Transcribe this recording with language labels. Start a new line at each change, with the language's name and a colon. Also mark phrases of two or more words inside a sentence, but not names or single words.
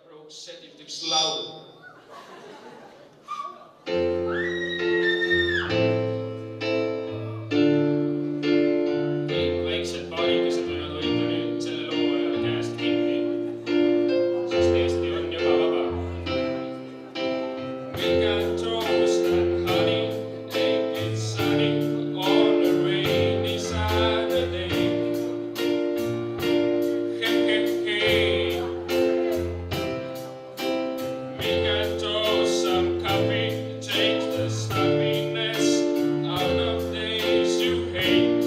Estonian: settilt üks laul. Kõik väiksed paarikesed võivad hoida nüüd selle loo ajal käest kinni, sest Eesti on juba vaba.
English: We got toast and honey, ain't it sunny on a rainy Saturday. Hey, hey, hey. We can toast some coffee, take the stuffiness out of days you hate.